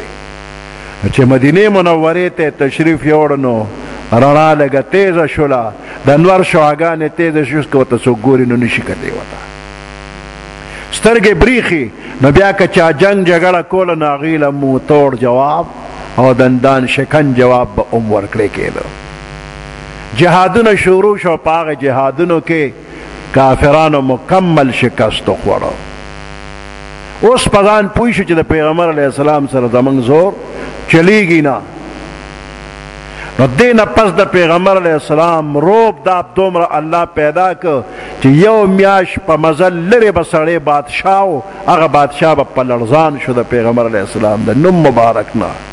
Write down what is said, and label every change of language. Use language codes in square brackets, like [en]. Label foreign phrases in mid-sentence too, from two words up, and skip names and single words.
[ps] چې مدینې منورې ته تشریف یوړ نو رڼا لږه تیزه شوله، د نور شعاګانې تیزه شو، که ورته څوک ګوري نو نشي کتی ورته، سترګې بریښي. نو بیا که چا جنگ جګړه کوله نو هغې له مو توړ جواب او دندان شکن جواب به ورکړی کېده. جهادونه شروع شو، په هغه جهادونو کې کافرانو مکمل شکست وخوړه. اوس په ځان پوه شو چې د پیغمبر [ar] علیه السلام [ps] سره زموږ زور چلیږي نه. نو دې نه پس د پیغمبر [ar] علیه السلام [ps] روب دا دومره الله پیدا که چې یو میاشت په مزل لرې به سړی بادشاه و، هغه بادشاه به په لړزان شو د پیغمبر [ar] علیه السلام [ps] د نوم مبارک نه.